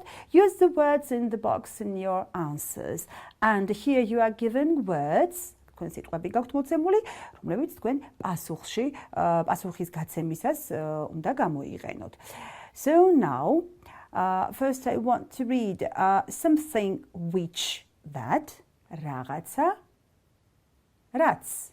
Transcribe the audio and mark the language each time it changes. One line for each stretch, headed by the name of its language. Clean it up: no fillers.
English: Use the words in the box in your answers. And here you are given words.
Georgian: რომლებიც თქვენ პასუხის გაცემისას უნდა გამოიყენოთ.
English: So now, first I want to read something which, that,
Georgian: რაღაცა, რაც.